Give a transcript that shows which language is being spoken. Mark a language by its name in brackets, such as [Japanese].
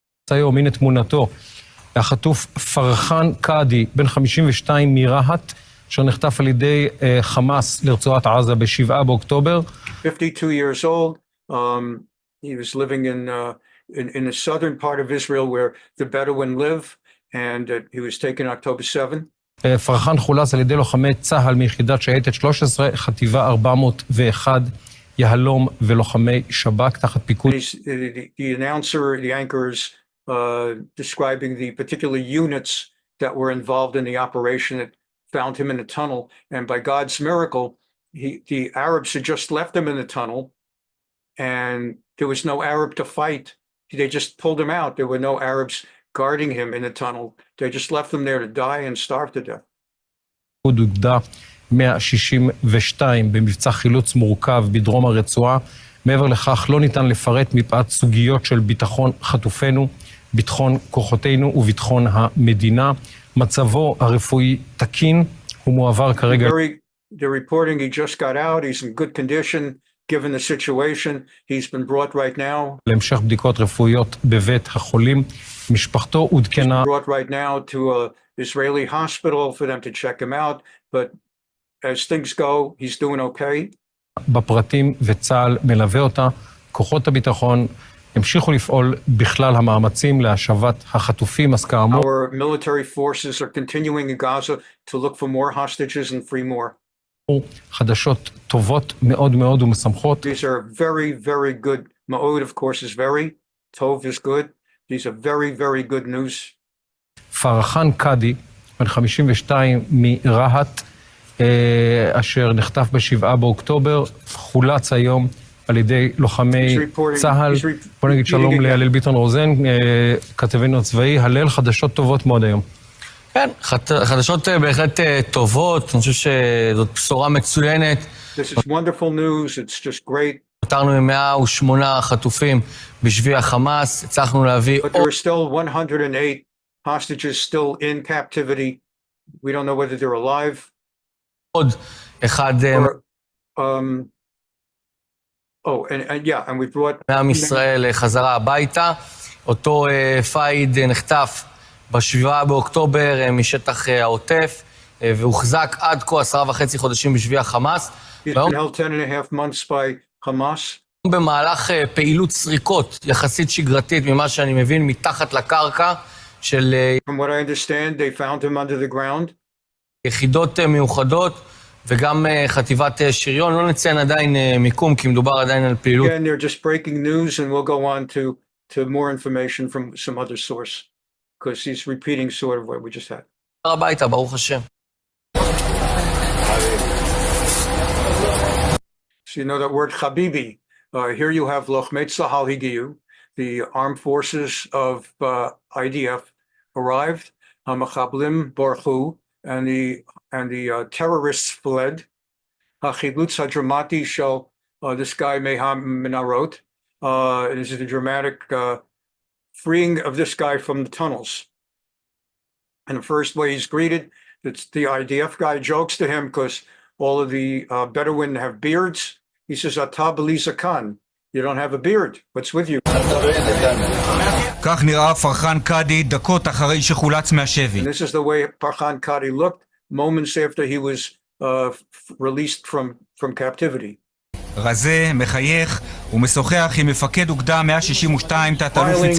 [Hebrew] היום, הנה תמונתו, החטוף פרחן קאדי, בן 52 מרהט, אשר נחטף על ידי חמאס לרצועת עזה ב-7 באוקטובר. [English] 52 years old. He was living in the southern part of Israel where the Bedouin live, and he was taken October 7. [Hebrew] פרחן חולץ על ידי לוחמי צה"ל מיחידת שייטת 13, חטיבה 401, יהלום ולוחמי שב"כ תחת פיקוד. [English] The anchors describing the particular units that were involved in the operation that found him in a tunnel, and by God's miracle, the Arabs had just left him in the tunnel, and there was no Arab to fight. They just pulled him out. There were no Arabs guarding him in the tunnel. They just left him there to die and starve to death. [Hebrew] אוגדה 162 במבצע חילוץ מורכב בדרום הרצועה. מעבר לכך לא ניתן לפרט מפאת סוגיות של ביטחון חטופינו, ביטחון כוחותינו וביטחון המדינה. מצבו הרפואי תקין, הוא מועבר כרגע. [English] They're reporting he just got out, he's in good condition, given the situation, he's been brought right now. [Hebrew] להמשך בדיקות רפואיות בבית החולים. משפחתו עודכנה. [English] He's brought right now to an Israeli hospital for them to check him out, but as things go, he's doing okay. [Hebrew] בפרטים וצה"ל מלווה אותה. כוחות הביטחון המשיכו לפעול בכלל המאמצים להשבת החטופים, אז כאמור. [English] Our military forces are continuing in Gaza to look for more hostages and free more. [Hebrew] חדשות טובות מאוד מאוד ומשמחות. [English] These are very, very good. Ma'od, of course, is very. Tov is good. These are very, very good news. [Hebrew] פרחן קאדי, בן 52 מרהט, אשר נחטף ב-7 באוקטובר, חולץ היום על ידי לוחמי צה"ל. בוא נגיד שלום להלל ביטון רוזן, כתבנו הצבאי. הלל, חדשות טובות מאוד היום. כן, חדשות בהחלט טובות, אני חושב שזאת בשורה מצוינת. [English] This is wonderful news, it's just great. [Hebrew] נותרנו עם 108 חטופים בשבי החמאס, הצלחנו להביא... [English] But there are still 108 hostages still in captivity. We don't know whether they're alive. [Hebrew] עוד אחד... [English] and we brought... [Hebrew] מעם ישראל חזרה הביתה. אותו פאיד נחטף ב-7 באוקטובר משטח העוטף, והוחזק עד כה 10.5 חודשים בשבי החמאס. [English] He's been held 10.5 months by Hamas. [Hebrew] במהלך פעילות סריקות יחסית שגרתית, ממה שאני מבין, מתחת לקרקע של... [English] From what I understand, they found him under the ground. [Hebrew] יחידות מיוחדות וגם חטיבת שריון. לא נציין עדיין מיקום, כי מדובר עדיין על פעילות. [English] Again, they're just breaking news, and we'll go on to more information from some other source, because he's repeating sort of what we just had. [Hebrew] הביתה, ברוך השם. [English] So you know that word Habibi. Here you have [Hebrew] Lochmei Tzahal Higiyu, [English] the armed forces of IDF arrived. [Hebrew] Hamachablim Borchu, [English] and the terrorists fled. [Hebrew] Hachilutz Hadramati shel [English] this guy [Hebrew] Meham Minarot. [English] This is the dramatic freeing of this guy from the tunnels. And the first way he's greeted, it's the IDF guy jokes to him because all of the Bedouin have beards. He says, [Hebrew] Ata b'li zakan. [English] You don't have a beard. What's with you? [Hebrew] כך נראה פרחן קאדי דקות אחרי שחולץ מהשבי. [English] And this is the way Farhan Qadi looked moments after he was released from captivity. [Hebrew] רזה, מחייך ומשוחח עם מפקד אוגדה 162 תת-אלוף